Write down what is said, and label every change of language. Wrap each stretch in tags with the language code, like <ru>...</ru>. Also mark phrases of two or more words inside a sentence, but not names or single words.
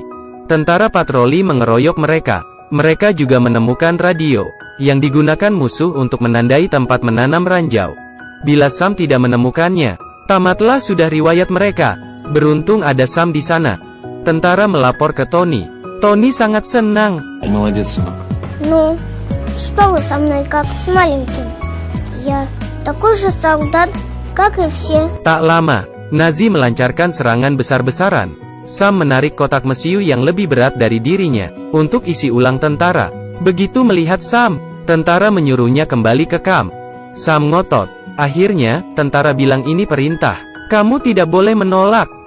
<id>Tentara patroli mengeroyok mereka. Mereka juga menemukan radio, yang digunakan musuh untuk menandai tempat menanam ranjau. Bila Sam tidak menemukannya, tamatlah sudah riwayat mereka. Beruntung ada Sam di sana. Tentara melapor ke Tony. Tony sangat senang.</id> <ru>Молодец, сынок. Ну, что вы со мной как с маленьким? Я такой же солдат, как и все.</ru> <id>Tak lama, Nazi melancarkan serangan besar-besaran. Sam menarik kotak mesiu yang lebih berat dari dirinya, untuk isi ulang tentara. Begitu melihat Sam, tentara menyuruhnya kembali ke kamp. Sam ngotot. Akhirnya, tentara bilang ini perintah. Kamu tidak boleh menolak.</id>